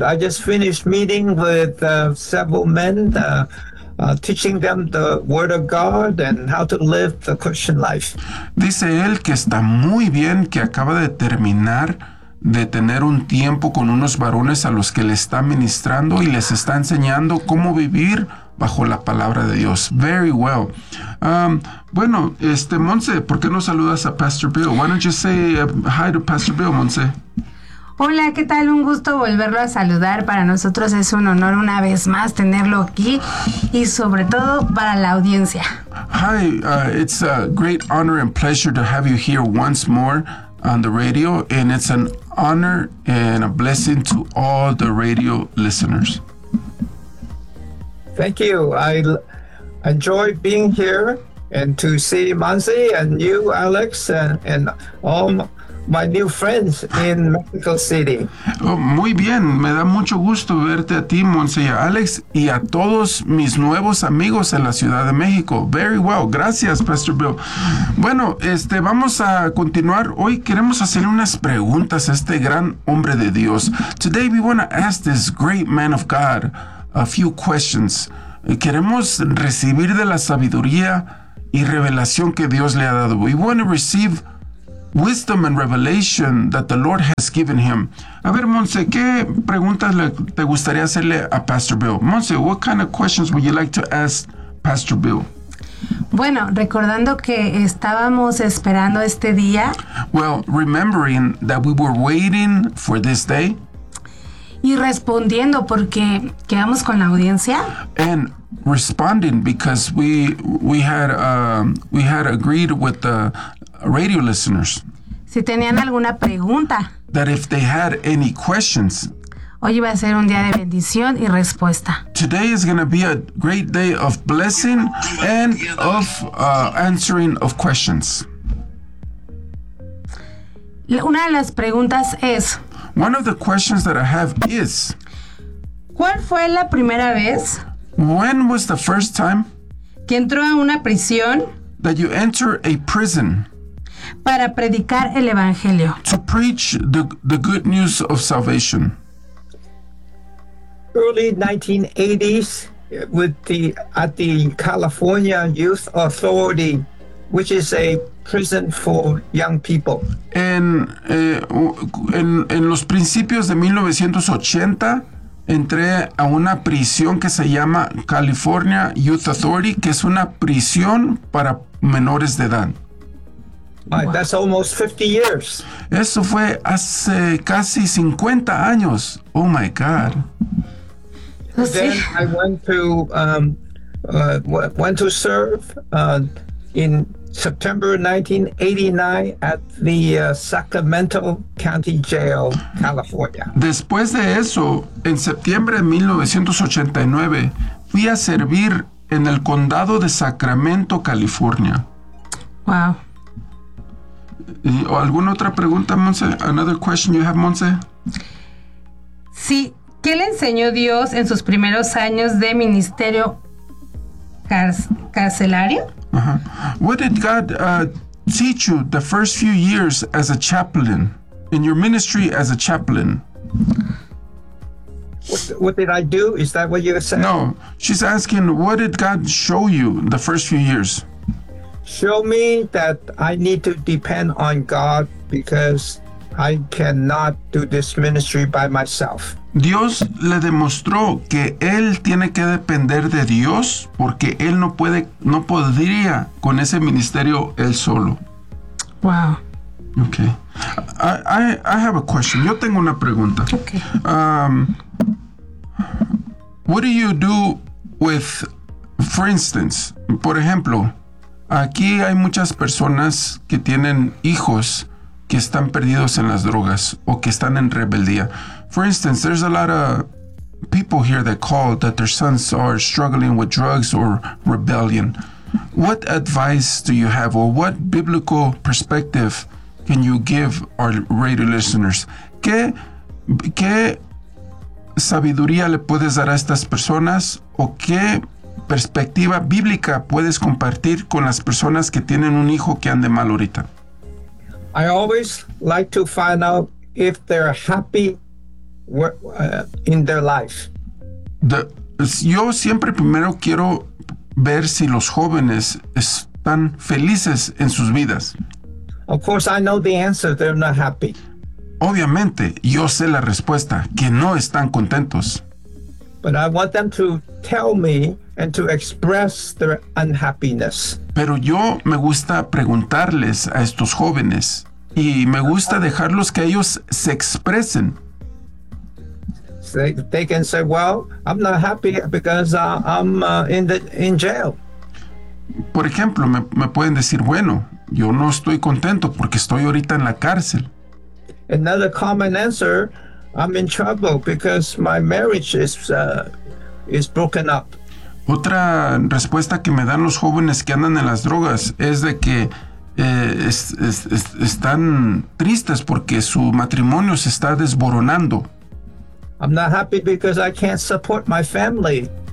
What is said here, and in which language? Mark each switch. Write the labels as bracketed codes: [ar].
[en] I just finished meeting with several men, teaching them the word of God and how to live the Christian life. [es] Dice él que está muy bien, que acaba de terminar de tener un tiempo con unos varones a los que le está ministrando y les está enseñando cómo vivir bajo la palabra de Dios. [en] Very well. [es] Bueno, Monse, ¿por qué no saludas a Pastor Bill? [en] Why don't you say hi to Pastor Bill, Monse? [es] Hola, ¿qué tal? Un gusto volverlo a saludar. Para nosotros es un honor una vez más tenerlo aquí y sobre todo para la audiencia. [en] Hi, it's a great honor and pleasure to have you here once more on the radio, and it's an honor and a blessing to all the radio listeners. Thank you. I enjoy being here and to see Monse and you, Alex, and all my new friends in Mexico City. [es] Oh, muy bien. Me da mucho gusto verte a ti, Monse, y a Alex, y a todos mis nuevos amigos en la Ciudad de México. [en] Very well. [es] Gracias, Pastor Bill. Bueno, vamos a continuar. Hoy queremos hacerle unas preguntas a este gran hombre de Dios. [en] Today we want to ask this great man of God a few questions. [es] Queremos recibir de la sabiduría y revelación que Dios le ha dado. [en] We want to receive wisdom and revelation that the Lord has given him. [es] A ver, Monse, ¿qué preguntas te gustaría hacerle a Pastor Bill? [en] Monse, what kind of questions would you like to ask Pastor Bill? [es] Bueno, recordando que estábamos esperando este día. [en] Well, remembering that we were waiting for this day. [es] Y respondiendo porque quedamos con la audiencia. [en] And responding because we had agreed with the radio listeners. [es] Si tenían alguna pregunta. [en] That if they had any questions. [es] Hoy va a ser un día de bendición y respuesta. [en] Today is going to be a great day of blessing and of answering of questions. [es] Una de las preguntas es. [en] One of the questions that I have is, [es] ¿cuál fue la primera vez? [en] When was the first time [es] que entró a una prisión? [en] That you enter a prison. [es] para predicar el evangelio. [en] To preach the good news of salvation. Early 1980s, at the California Youth Authority, which is a prison for young people. [es] En los principios de 1980, entré a una prisión que se llama California Youth Authority, que es una prisión para menores de edad. [en] That's almost 50 years. [es] Eso fue hace casi 50 años. [en] Oh my God. Then I went to serve in September 1989 at the Sacramento County Jail, California. [es] Después de eso, en septiembre de 1989, fui a servir en el condado de Sacramento, California. Wow. ¿Y alguna otra pregunta, Monse? [en] Another question you have, Monse? [es] Sí. ¿Qué le enseñó Dios en sus primeros años de ministerio carcelario? Uh-huh. [en] What did God teach you the first few years as a chaplain, in your ministry as a chaplain? What did I do? Is that what you're saying? No, she's asking, what did God show you the first few years? Show me that I need to depend on God because I cannot do this ministry by myself. [es] Dios le demostró que él tiene que depender de Dios porque él no podría con ese ministerio él solo. Wow. [en] Okay. I have a question. [es] Yo tengo una pregunta. Okay. [en] What do you do with, for instance, [es] por ejemplo, aquí hay muchas personas que tienen hijos que están perdidos en las drogas o que están en rebeldía. [en] For instance, there's a lot of people here that call that their sons are struggling with drugs or rebellion. What advice do you have or what biblical perspective can you give our radio listeners? [es] ¿Qué sabiduría le puedes dar a estas personas o qué perspectiva bíblica puedes compartir con las personas que tienen un hijo que ande mal ahorita? [en] I always like to find out if they're happy in their life. [es] Yo siempre primero quiero ver si los jóvenes están felices en sus vidas. [en] Of course, I know the answer. They're not happy. [es] Obviamente, yo sé la respuesta, que no están contentos. [en] But I want them to tell me and to express their unhappiness. [es] Pero yo me gusta preguntarles a estos jóvenes y me gusta dejarlos que ellos se expresen. [en] They can say, well, I'm not happy because I'm in jail. [es] Por ejemplo, me pueden decir, bueno, yo no estoy contento porque estoy ahorita en la cárcel. [en] Another common answer, I'm in trouble because my marriage is broken up. [es] Otra respuesta que me dan los jóvenes que andan en las drogas es de que están tristes porque su matrimonio se está desboronando. [en] I'm not happy because I can't support my family.